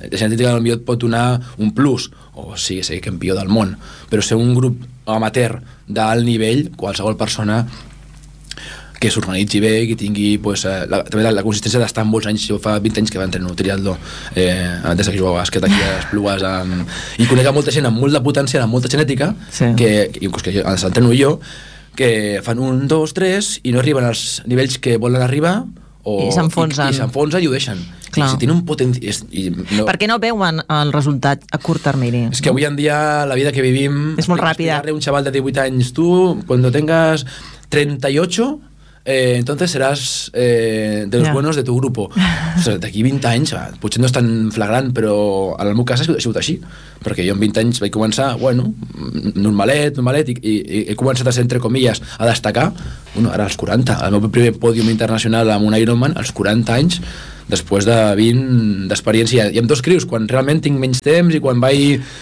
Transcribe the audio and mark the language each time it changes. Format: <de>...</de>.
<ca>La genètica potser et pot donar un plus, o sigui, ser campió del món, però ser un grup amateur d'alt nivell, qualsevol persona que s'organitzi bé, que tingui la consistència d'estar molts anys, jo fa 20 anys que va entrenar un triatló, des que jugava bàsquet aquí a les Plugues, i conec a molta gent amb molt de potencial, amb molta genètica, que els entreno jo, que fan un, dos, tres, i no arriben als nivells que volen arribar, i s'enfonsen i ho deixen. Si tenen un potencial... No. Per què no veuen el resultat a curt termini? És que avui en dia la vida que vivim... És molt ràpida. Un xaval de 18 anys, tu, quan</ca> <es>tengas</es> <ca>38,</ca> <es>entonces serás de los buenos de tu grupo. O sea,</es> <ca>d'aquí 20 anys, potser no és tan flagrant, però en el meu cas ha sigut així. Perquè jo en 20 anys vaig començar, bueno, normalet, i he començat a ser,</ca> <es>entre comillas,</es> <ca>a destacar, bueno, ara als 40, el meu primer pòdium internacional amb un Ironman, als 40 anys, després de 20 d'experiència, i amb dos crios, quan realment tinc menys temps i quan vaig...</ca>